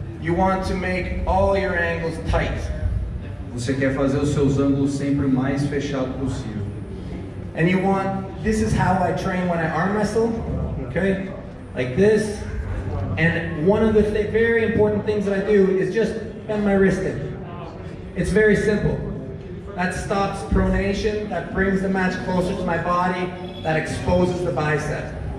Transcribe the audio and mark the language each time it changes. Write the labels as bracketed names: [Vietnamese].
[English] You want to make all your angles tight. [Portuguese] Você quer fazer os seus ângulos sempre o mais fechado possível. [English] And you want, this is how I train when I arm wrestle. Okay? Like this. And one of the very important things that I do is just bend my wrist in. It's very simple. that stops pronation, that brings the match closer to my body, that exposes the bicep.